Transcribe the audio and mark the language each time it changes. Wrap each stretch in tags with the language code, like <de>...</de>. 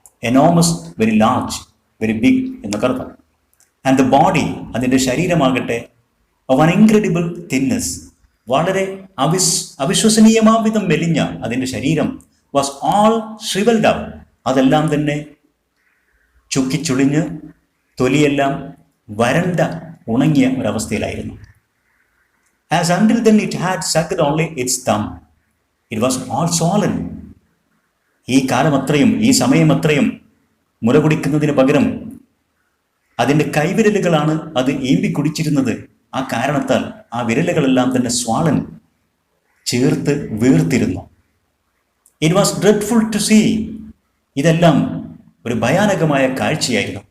<en>enormous, very large, very big</en> <ml>എന്നൊക്കെ അർത്ഥം.</ml> <en>and the body,</en> <ml>അതിൻ്റെ ശരീരമാകട്ടെ,</ml> <en>of an incredible thinness,</en> <ml>വളരെ അവിശ്വസനീയമാംവിധം മെലിഞ്ഞ അതിൻ്റെ ശരീരം.</ml> <en>was all shrivelled up,</en> <ml>അതെല്ലാം തന്നെ ചുക്കിച്ചുളിഞ്ഞ് തൊലിയെല്ലാം വരണ്ട ഉണങ്ങിയ ഒരവസ്ഥയിലായിരുന്നു.</ml> <en>As until then it had sucked only its thumb, it was all swollen.</en> <ml>ഈ കാലമത്രയും, ഈ സമയമത്രയും മുല കുടിക്കുന്നതിന് പകരം അതിൻ്റെ കൈവിരലുകളാണ് അത് ഈമ്പി കുടിച്ചിരുന്നത്. ആ കാരണത്താൽ ആ വിരലുകളെല്ലാം തന്നെ സ്വാളൻ ചേർത്ത് വീർത്തിരുന്നു.</ml> <en>It was dreadful to see.</en> <ml>ഇതെല്ലാം ഒരു ഭയാനകമായ കാഴ്ചയായിരുന്നു.</ml>